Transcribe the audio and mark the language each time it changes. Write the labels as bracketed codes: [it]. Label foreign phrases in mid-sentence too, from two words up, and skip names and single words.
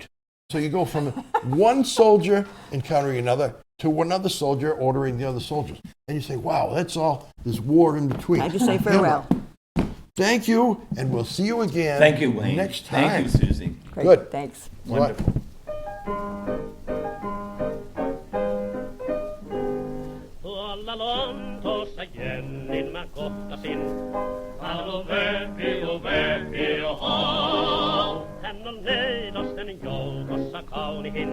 [en] So you go from one soldier encountering another to another soldier ordering the other soldiers. And you say, wow, that's all, there's war in between. Time to say farewell. Thank you, and we'll see you again Thank you, Wayne. next time. Thank you, Susie. Great. Good. Thanks. Wonderful. [fi] Tuolla Lontoossa Jennin mä kohtasin. Alo Vepi, oho. Hän on neidosten joukossa kaunihin.